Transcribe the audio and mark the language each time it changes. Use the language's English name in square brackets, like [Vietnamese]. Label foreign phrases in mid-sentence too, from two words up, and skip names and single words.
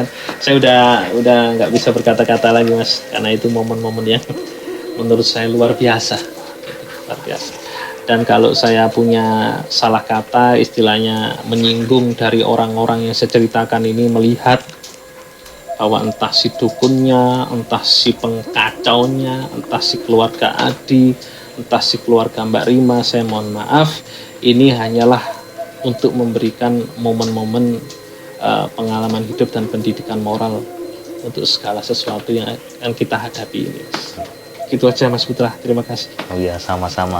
[Indonesian] Saya udah nggak bisa berkata-kata lagi, Mas, karena itu momen-momen yang menurut saya luar biasa, luar biasa. Dan kalau saya punya salah kata, istilahnya menyinggung dari orang-orang yang saya ceritakan ini, melihat bahwa entah si dukunnya, entah si pengkacaunya, entah si keluarga Adi, entah si keluarga Mbak Rima, saya mohon maaf, ini hanyalah untuk memberikan momen-momen pengalaman hidup dan pendidikan moral untuk segala sesuatu yang akan kita hadapi ini. Gitu aja Mas Putra, terima kasih. Oh iya, sama-sama.